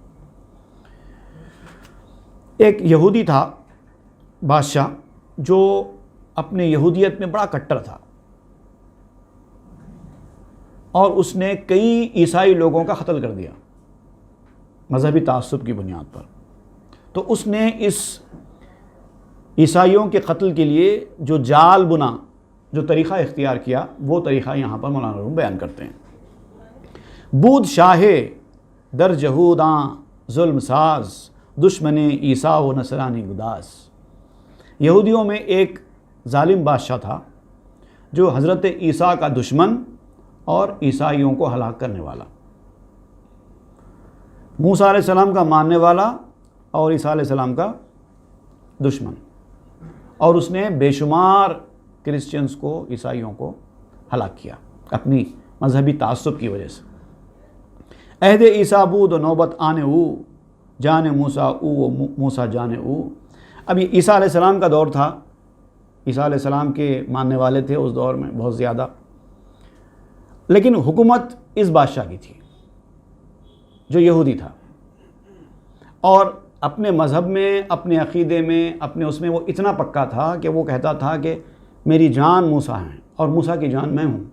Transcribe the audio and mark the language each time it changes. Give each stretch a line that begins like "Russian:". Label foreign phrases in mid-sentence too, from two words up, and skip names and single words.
Urdu: ایک یہودی تھا بادشاہ، جو اپنے یہودیت میں بڑا کٹر تھا، اور اس نے کئی عیسائی لوگوں کا قتل کر دیا مذہبی تعصب کی بنیاد پر۔ تو اس نے اس عیسائیوں کے قتل کے لیے جو جال بنا، جو طریقہ اختیار کیا، وہ طریقہ یہاں پر مولانا روم بیان کرتے ہیں۔
Persian: بود شاہ در جہوداں ظلم ساز دشمن عیسیٰ و نصرانی گداز۔
Urdu: یہودیوں میں ایک ظالم بادشاہ تھا جو حضرت عیسیٰ کا دشمن اور عیسائیوں کو ہلاک کرنے والا، موسیٰ علیہ السلام کا ماننے والا اور عیسیٰ علیہ السلام کا دشمن، اور اس نے بے شمار کرسچنز کو، عیسائیوں کو ہلاک کیا اپنی مذہبی تعصب کی وجہ سے۔
Persian: عہد عیسیٰ بود و نوبت آنے او جان موسیٰ او و موسیٰ جان او۔
Urdu: اب یہ عیسیٰ علیہ السلام کا دور تھا، عیسیٰ علیہ السلام کے ماننے والے تھے اس دور میں بہت زیادہ، لیکن حکومت اس بادشاہ کی تھی جو یہودی تھا، اور اپنے مذہب میں، اپنے عقیدے میں، اپنے اس میں وہ اتنا پکا تھا کہ وہ کہتا تھا کہ میری جان موسیٰ ہیں اور موسیٰ کی جان میں ہوں۔